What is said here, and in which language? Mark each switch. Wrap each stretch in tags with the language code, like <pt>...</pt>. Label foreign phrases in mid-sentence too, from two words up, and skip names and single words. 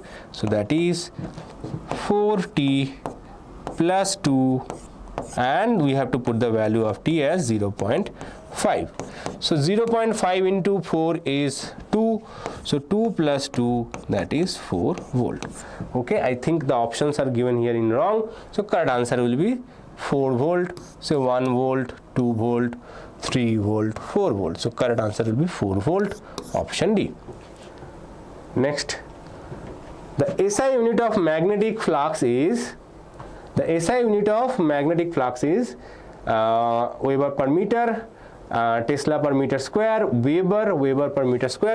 <en>So that is 4t plus 2, and we have to put the value of t as 0.5. So 0.5 into 4 is 2. So 2 plus 2, that is 4 volt. Okay, I think the options are given here in wrong. So correct answer will be 4 volt. So 1 volt, 2 volt, 3 volt, 4 volt. So correct answer will be 4 volt, option D. Next, the SI unit of magnetic flux is, the SI unit of magnetic flux is Weber per meter, Tesla per meter square, Weber per meter square.</en>